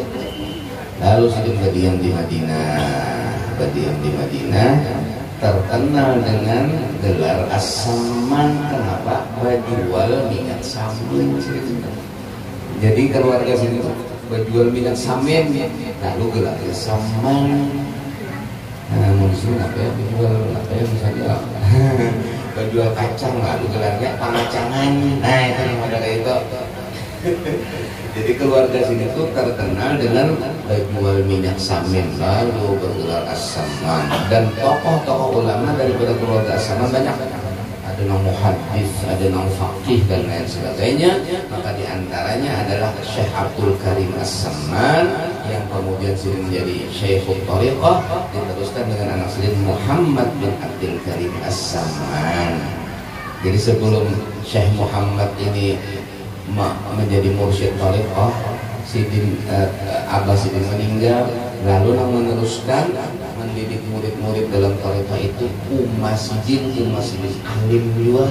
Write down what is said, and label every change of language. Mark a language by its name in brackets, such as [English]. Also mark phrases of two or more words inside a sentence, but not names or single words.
[Indonesian] Lalu Sidin berdiam di Madinah, terkenal dengan gelar As-Samman. Kenapa? Berjual minyak samin. Jadi keluarga Sidin berjual minyak samin, lalu gelarnya Samman. bingung sih apa ya misalnya penjual kacang lah gelarnya pangacangan. Nah itu yang ada kayak itu. Jadi keluarga sini tuh terkenal dengan jual minyak samin, lalu bergelar as-saman, dan tokoh-tokoh ulama daripada keluarga as-saman banyak. Ada yang muhaddis, ada yang faqih dan lain sebagainya. Maka diantaranya adalah Syekh Abdul Karim As-Saman yang kemudian sering menjadi Syekhul Thariqah, diteruskan dengan anak sendiri Muhammad bin Abdul Karim As-Saman. Jadi sebelum Syekh Muhammad ini menjadi mursyid thariqah, Sidin Abah Sidin meninggal, lalu meneruskan mendidik murid-murid dalam thariqah itu Umas Sidin alim juga.